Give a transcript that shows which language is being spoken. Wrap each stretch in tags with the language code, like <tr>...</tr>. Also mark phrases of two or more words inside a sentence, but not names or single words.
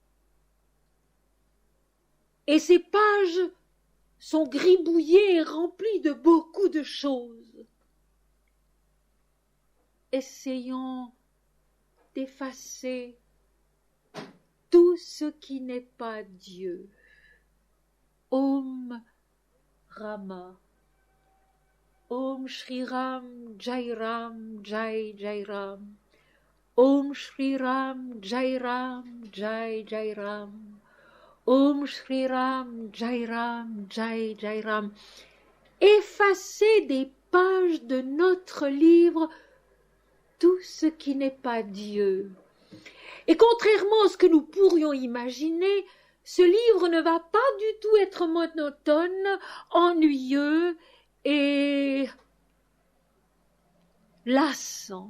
<fr>Et ces pages sont gribouillées et remplies de beaucoup de choses. Essayons d'effacer tout ce qui n'est pas Dieu.</fr> <sa>Om Rama. Om Shri Ram Jai Ram Jai Jai Ram. Om Shri Ram Jai Ram Jai Jai Ram. Om Shri Ram Jai Ram Jai Jai Ram.</sa> <fr>Effacez des pages de notre livre tout ce qui n'est pas Dieu. Et contrairement à ce que nous pourrions imaginer, ce livre ne va pas du tout être monotone, ennuyeux et lassant.</fr>